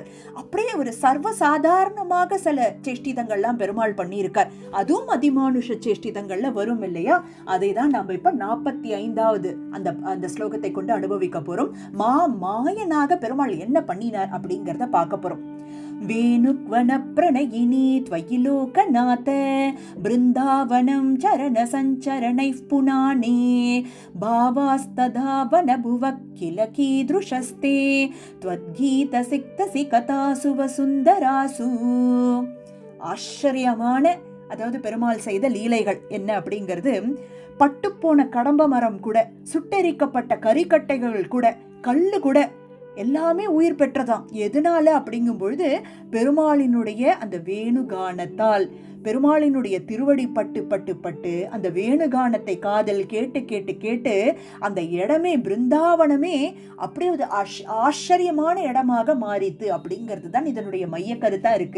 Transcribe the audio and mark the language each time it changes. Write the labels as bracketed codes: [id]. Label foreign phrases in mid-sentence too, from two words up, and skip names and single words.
[ta] அப்படியே ஒரு சர்வசாதாரணமாக சில சேஷ்டிதங்கள்லாம் பெருமாள் பண்ணியிருக்கார். அதுவும் அதிமானுஷ சேஷ்டிதங்கள்ல வரும் இல்லையா? அதை தான் நம்ம இப்ப 45வது அந்த ஸ்லோகத்தை கொண்டு அனுபவிக்க போறோம். மாயனாக பெருமாள் என்ன பண்ணினார் அப்படிங்கறத பார்க்க போறோம். [sa] वेणुक्वण प्रणयिनि त्वयि लोकनाथ बृन्दावनं चरण सञ्चरणैः पुनाने भावास्तदा वनभुवः किल कीदृशस्ते त्वद्गीतसिक्तसि कथासु वसुन्दरासु. [ta] ஆச்சரியமான, அதாவது பெருமாள் செய்த லீலைகள் என்ன அப்படிங்கிறது, பட்டுப்போன கடம்ப மரம் கூட, சுட்டெரிக்கப்பட்ட கரிக்கட்டைகள் கூட, கல்லு கூட எல்லாமே உயிர் பெற்றதாம். எதனால அப்படிங்கும் பொழுது பெருமாளினுடைய அந்த வேணுகானத்தால், பெருமாளினுடைய திருவடி பட்டு பட்டு பட்டு அந்த வேணுகானத்தை காதல் கேட்டு கேட்டு கேட்டு அந்த இடமே, பிருந்தாவனமே அப்படியே ஒரு ஆச்சரியமான இடமாக மாறித்து அப்படிங்கிறது தான் இதனுடைய மைய கருத்தா இருக்கு.